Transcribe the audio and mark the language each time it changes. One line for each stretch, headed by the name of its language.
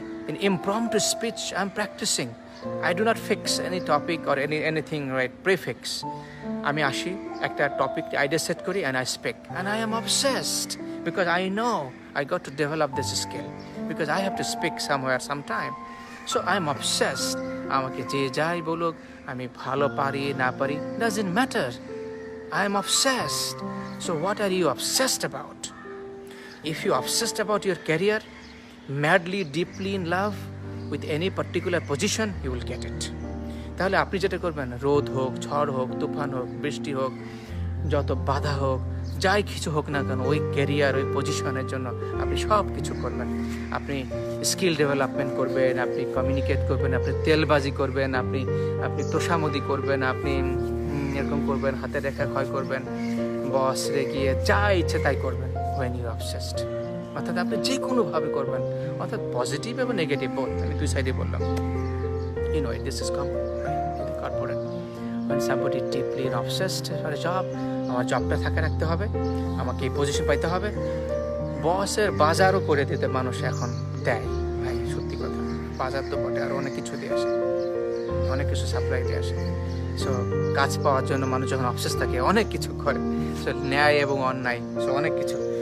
English: In impromptu speech, I'm practicing. I do not fix any topic or anything, right? Prefix.
Bangla: আমি আসি, একটা topic idea set করি
English: and I speak. And I am obsessed because I know I got to develop this skill because I have to speak somewhere sometime. So I am obsessed.
Bangla: আমাকে যে যাই বলুক, আমি ভালো পারি না পারি,
English: doesn't matter. I am obsessed. So what are you obsessed about? If you obsessed about your career, madly, deeply in love with any particular position, you will get it.
Bangla: তাহলে আপনি যেটা করবেন, রোদ হোক, ঝড় হোক, তুফান হোক, বৃষ্টি হোক, যত বাধা হোক, যাই কিছু হোক না কেন, ওই ক্যারিয়ার, ওই পজিশনের জন্য আপনি সব কিছু করবেন। আপনি স্কিল ডেভেলপমেন্ট করবেন, আপনি কমিউনিকেট করবেন, আপনি তেলবাজি করবেন, আপনি তোষামদি করবেন, আপনি এরকম করবেন, হাতে রেখা ক্ষয় করবেন, বস রেগিয়ে যা ইচ্ছে তাই করবেন।
English: when you are obsessed,
Bangla: অর্থাৎ আপনি যে কোনোভাবে করবেন, অর্থাৎ পজিটিভ এবং নেগেটিভ বোথ, আমি দুই সাইডে বললাম।
English: This is common in the corporate. When somebody deeply obsessed for a job,
Bangla: আমার জবটা থাকে রাখতে হবে, আমাকে এই পজিশন পাইতে হবে, বসের বাজারও করে দিতে মানুষ এখন দেয়। ভাই সত্যি কথা, বাজার তো বটে, আর অনেক কিছু দিয়ে আসে, অনেক কিছু সাপ্লাই দিয়ে আসে। সো কাজ পাওয়ার জন্য মানুষ যখন অবসেস থাকে অনেক কিছু করে, সো ন্যায় এবং অন্যায়, সো অনেক কিছু।